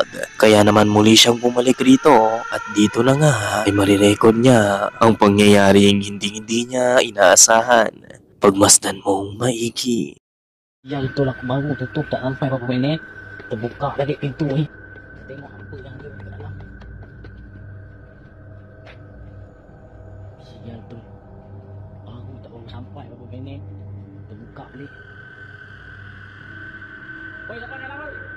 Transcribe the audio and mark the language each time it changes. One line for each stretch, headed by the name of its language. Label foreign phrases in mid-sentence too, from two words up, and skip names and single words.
Filipino: Kaya naman muli siyang bumalik rito at dito na nga ay marirecord niya ang pangyayaring hindi niya inaasahan. Pagmasdan mong maigi.
Malay: Yang itulah aku baru tutup tak sampai berapa minit. Terbuka dari pintu ni. Tengok apa yang ada di dalam. Sial tu. Baru tak baru sampai berapa minit. Terbuka balik. Oi, siapa dalam oi?